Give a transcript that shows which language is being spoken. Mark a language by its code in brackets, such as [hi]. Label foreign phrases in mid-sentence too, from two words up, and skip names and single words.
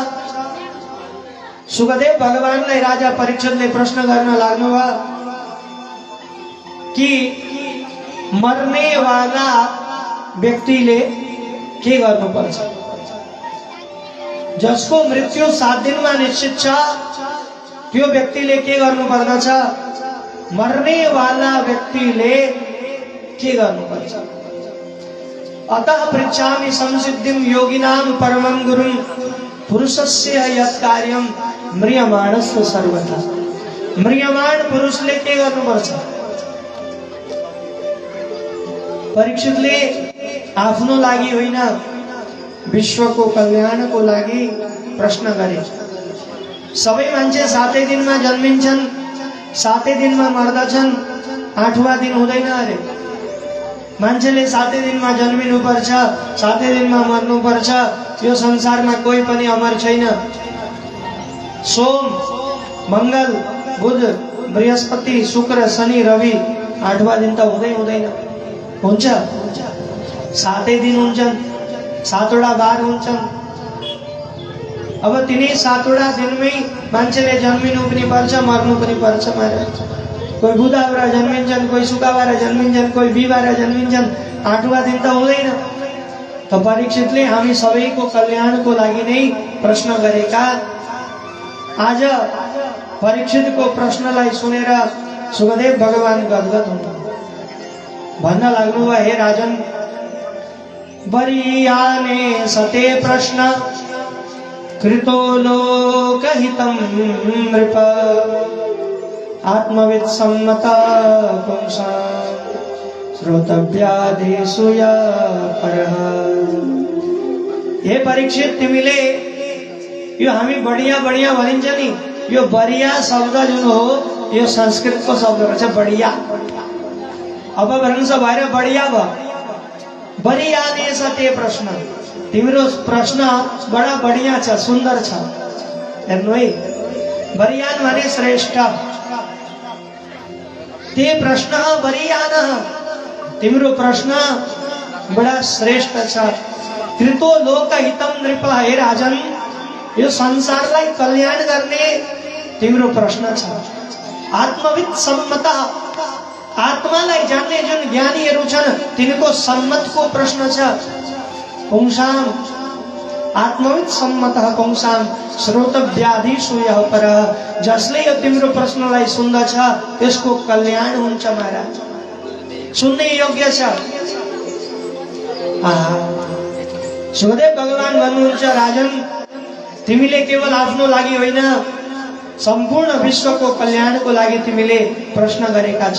[ne] सुखदेव भगवानलाई राजा परीक्षितले प्रश्न गर्न लाग्नुभयो कि मर्ने वाला व्यक्तिले के गर्नुपर्छ? जसको मृत्यु 7 दिनमा निश्चित छ त्यो व्यक्तिले के गर्नुपर्दछ? मर्ने वाला व्यक्तिले के गर्नुपर्छ? [sa] अतः पृच्छामि संसिद्धिं योगिनां परमं गुरुं पुरुषस्य यत् कार्यं म्रियमाणस्य सर्वथा। [ne] म्रियमाण पुरुषले के गर्नुपर्छ? परीक्षितले आफ्नो लागि होइन, विश्वको कल्याणको लागि प्रश्न गरे। सबै मान्छे 7 दिनमा जन्मिन्छन्, 7 दिनमा मर्दछन्, 8वां दिन हुँदैन अरे। मान्छेले 7 दिनमा जन्मिनुपर्छ, 7 दिनमा मर्नुपर्छ। यो संसारमा कोही पनि अमर छैन। सोम, मंगल, बुध, बृहस्पति, शुक्र, शनि, रवि 8वां दिन त हुँदैन। हुन्छ? 7 दिन हुन्छन्, 7वटा बार हुन्छन्। अब तिनी 7वटा दिनमै मान्छेले जन्मिनु पनि पर्छ, मर्नु पनि पर्छ। कोही बुधबार जन्मिन्छन्, कोही शुक्रबार जन्मिन्छन्, कोही बिहीबार जन्मिन्छन्। 8वां दिन त हुँदैन। त परीक्षितले हामी सबैको कल्याणको लागि नै प्रश्न गरेका। आज परीक्षितको प्रश्नलाई सुनेर सुखदेव भगवान गदगद हुनु भन्न लाग्नुभयो, [sa] हे राजन, वरीयाने सते प्रश्न कृतो लोकहितं नृप आत्मवित् सम्मत पुंसां श्रोतव्यादेषु या परः। [ne] हे परीक्षित, तिमीले यो हामी बढिया भनिन्छ नि, यो बढिया शब्द जुन हो यो संस्कृतको शब्द रहेछ बढिया। अपभ्रंश भएर बढिया भयो। [sa] बढियाने सते प्रश्न, [ne] तिम्रो प्रश्न बडा बढिया छ, सुन्दर छ। हेर्नु है, बढियान भने श्रेष्ठ। [sa] ते प्रश्न बढियान, [ne] तिम्रो प्रश्न बडा श्रेष्ठ छ। [sa] कृतो लोकहितं नृप, हे राजन, [ne] यो संसारलाई कल्याण गर्ने तिम्रो प्रश्न छ। [sa] आत्मवित् सम्मत, [ne] आत्मालाई जान्ने जुन ज्ञानीहरू छन् तिनको सम्मतको प्रश्न छ। [sa] पुंसाम, आत्मविद सम्मतः पुंसाम श्रोतव्याधिषु यः परः। [ne] जसले यो तिम्रो प्रश्नलाई सुन्दछ त्यसको कल्याण हुन्छ महाराज, सुन्ने योग्य छ। सुखदेव भगवान भन्नुहुन्छ, राजन तिमीले केवल आफ्नो लागि होइन सम्पूर्ण विश्वको कल्याणको लागि तिमीले प्रश्न गरेका छौ।